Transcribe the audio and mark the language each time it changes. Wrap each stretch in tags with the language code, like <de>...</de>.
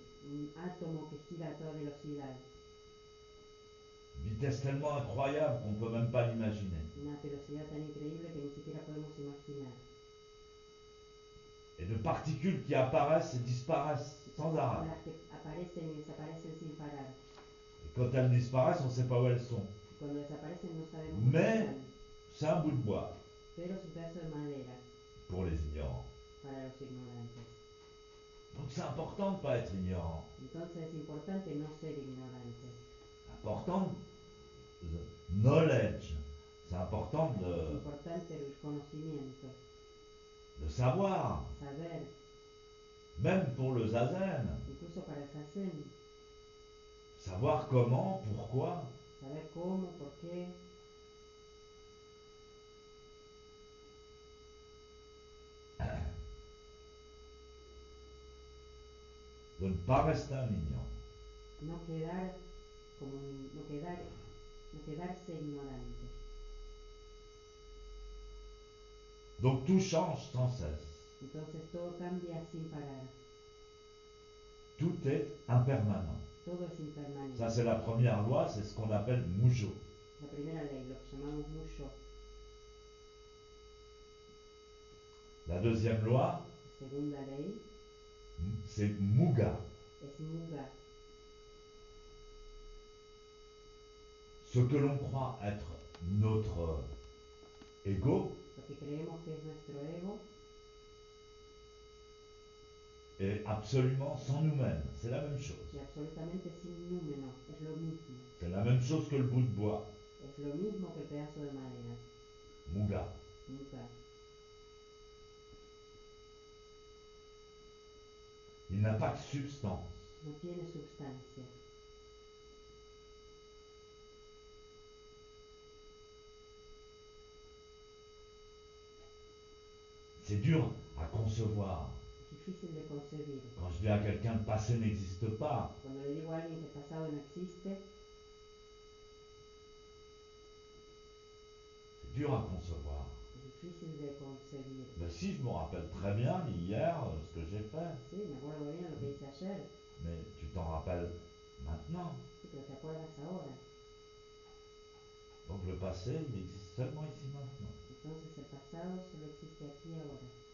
<es>un átomo que gira a toda velocidad,</es> <fr>Vitesse tellement incroyable qu'on ne peut même pas l'imaginer.</fr> <es>una velocidad tan increíble que ni siquiera podemos imaginar.</es> <fr>Et de particules qui apparaissent et disparaissent sans arrêt.</fr> <es>Las que aparecen y desaparecen sin parar.</es> <fr>Et quand elles disparaissent, on ne sait pas où elles sont.</fr> <es>Y cuando desaparecen no sabemos dónde</es> <fr>Mais</fr> <es>están.</es> <fr>c'est un bout de bois</fr> <es>Pero es un pedazo de madera</es> <fr>pour les ignorants.</fr> <es>para los ignorantes.</es> <fr>Donc c'est important de ne pas être ignorant.</fr> <es>Entonces es importante no ser ignorante.</es> <fr>C'est important</fr> <en>knowledge.</en> <fr>C'est important</fr> <es>Es importante el conocimiento,</es> <fr>de savoir.</fr> <es>saber,</es> <fr>Même pour le zazen.</fr> <es>incluso para el zazen,</es> <fr>Savoir comment, pourquoi.</fr> <es>saber cómo, por qué.</es> <fr>De ne pas rester un ignorant.</fr> <es>No quedar como no quedarse ignorante.</es> <fr>Donc tout change sans cesse.</fr> <es>Entonces todo cambia sin parar.</es> <fr>Tout est impermanent.</fr> <es>Todo es impermanente.</es> <fr>Ça c'est la première loi, c'est ce qu'on appelle Mujo.</fr> <es>La primera ley, lo que llamamos muyo.</es> <fr>La deuxième loi,</fr> <es>Segunda ley</es> <fr>c'est Muga.</fr> <es>es muga.</es> <fr>Ce que l'on croit être notre ego</fr> <es>Lo que creemos que es nuestro ego</es> <fr>est absolument sans nous-mêmes. C'est la même chose.</fr> <es>y absolutamente sin número, es lo mismo.</es> <fr>C'est la même chose que le bout de bois.</fr> <es>Es lo mismo que el pedazo de madera.</es> <fr>Muga.</fr> <es>Muga.</es> <fr>Il n'a pas de substance.</fr> <es>No tiene sustancia.</es> <fr>C'est dur à concevoir.</fr> <es>Es difícil de concebir.</es> <fr>Quand je dis à quelqu'un le passé n'existe pas,</fr> <es>Cuando le digo a alguien que el pasado no existe,</es> <fr>c'est dur à concevoir.</fr> <es>es difícil de concebir.</es> <fr>Mais si, je me rappelle très bien hier ce que j'ai fait.</fr> <es>Sí, me acuerdo bien lo que hice ayer.</es> <fr>Mais tu t'en rappelles maintenant.</fr> <es>Sí, pero te acuerdas ahora.</es> <fr>Donc le passé, il existe seulement ici maintenant.</fr> <es>Entonces el pasado solo existe aquí y ahora.</es>